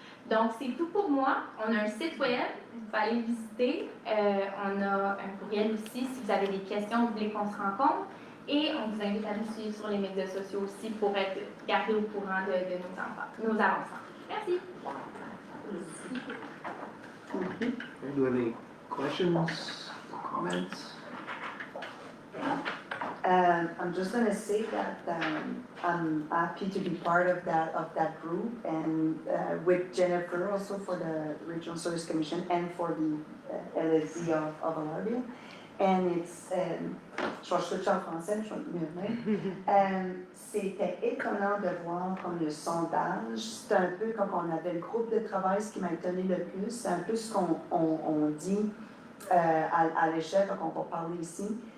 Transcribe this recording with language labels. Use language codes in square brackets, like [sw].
[fr] Donc, c'est tout pour moi. On a un site web, vous pouvez aller le visiter. On a un courriel aussi si vous avez des questions, vous voulez qu'on se rencontre. Et on vous invite à nous suivre sur les médias sociaux aussi pour être gardé au courant de nos avancements. Merci. [en] Do we have any questions, comments? I'm just going to say that I'm happy to be part of that group and with Jennifer also for the Regional Service Commission and for the LSC of Alarville. And it's, [fr] je vais switcher en français, je vais mieux. C'était étonnant de voir comme le sondage, c'est un peu comme on avait le groupe de travail, ce qui m'a étonné le plus, c'est un peu ce qu'on dit à l'échelle quand on va parler ici.